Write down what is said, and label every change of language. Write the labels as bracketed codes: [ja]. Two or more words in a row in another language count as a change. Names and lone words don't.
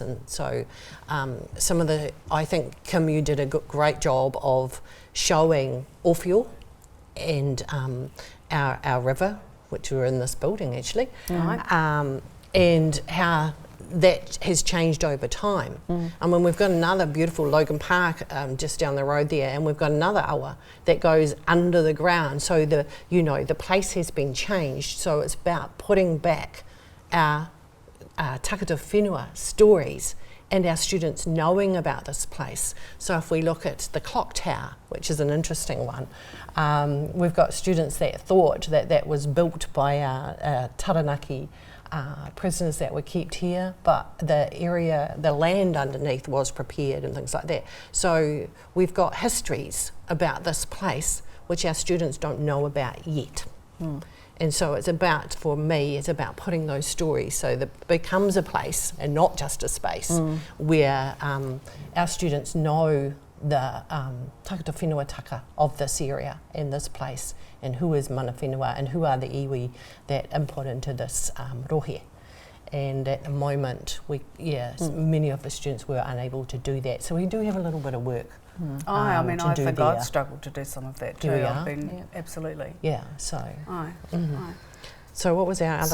[en] And so I think Kim, you did a great job of showing Awhio and our river, which were in this building actually, and how that has changed over time. And when we've got another beautiful Logan Park just down the road there, and we've got another awa that goes under the ground, so the place has been changed. So it's about putting back our [mi] takata whenua [en] stories and our students knowing about this place. So if we look at the clock tower, which is an interesting one, we've got students that thought that was built by our Taranaki prisoners that were kept here, but the land underneath was prepared and things like that. So we've got histories about this place which our students don't know about yet. And so it's about, for me, it's about putting those stories so that it becomes a place and not just a space where our students know the [mi] takata whenua taka [en] of this area and this place, and who is [mi] mana whenua [en] and who are the iwi that input into this rohe. And at the moment, many of the students were unable to do that. So we do have a little bit of work. I think I'd struggled to do some of that too. I've been absolutely. Yeah. So. So what was our other?